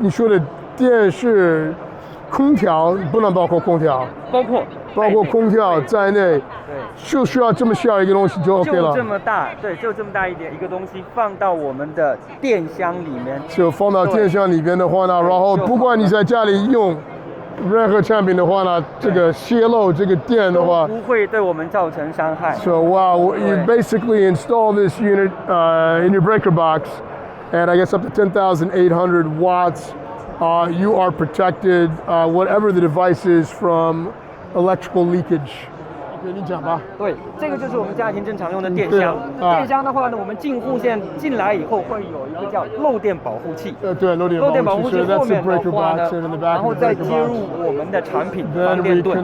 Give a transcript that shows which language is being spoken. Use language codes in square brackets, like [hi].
[zh] 你说的电是空调，不能包括空调，包括空调在内，就需要这么小一个东西就 OK 了。就这么大，对，就这么大一个东西放到我们的电箱里面。就放到电箱里边的话呢，然后不管你在家里用任何产品的话呢，这个泄漏这个电的话，不会对我们造成伤害。 [en] So wow, you basically install this unit in your breaker box, and I guess up to 10,800 watts. You are protected, whatever the device is, from electrical leakage. [zh] 你讲吧。对，这个就是我们家庭正常用的电箱。电箱的话呢，我们进户线进来以后会有一个叫漏电保护器。对，漏电保护器后面的话呢，然后再接入我们的产品防电盾。